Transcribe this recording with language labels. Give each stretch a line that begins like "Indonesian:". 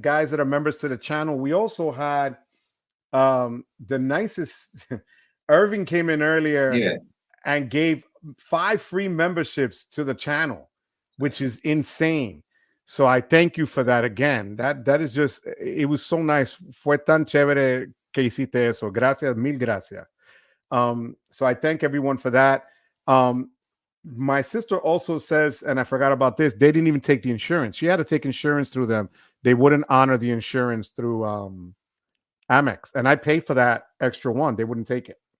English: Guys that are members to the channel. We also had the nicest Irving came in earlier Yeah. and gave 5 free memberships to the channel, which is insane. So I thank you for that again. That is just it was so nice.
Spanish: Fue tan chévere que hiciste eso. Gracias, mil gracias.
English: So I thank everyone for that. My sister also says, and I forgot about this, they didn't even take the insurance. She had to take insurance through them. They wouldn't honor the insurance through Amex. And I paid for that extra one. They wouldn't take it.